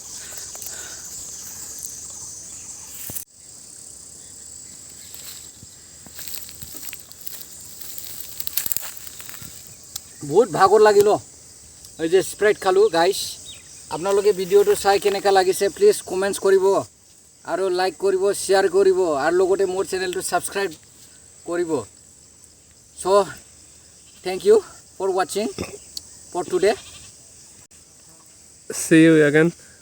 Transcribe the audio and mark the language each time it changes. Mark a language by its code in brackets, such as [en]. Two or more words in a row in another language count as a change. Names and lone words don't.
[as] বহুত ভাগৰ লাগিল এই যে স্প্রাইট খালো গাইস আপোনালোকে ভিডিওটো চাই কেনেকা লাগিছে [en] please comments [as] কৰিব আৰু লাইক কৰিব শেয়াৰ কৰিব আৰু লগতে মোৰ চেনেলটো সাবস্ক্ৰাইব কৰিব [en] so thank you for watching for today See you again.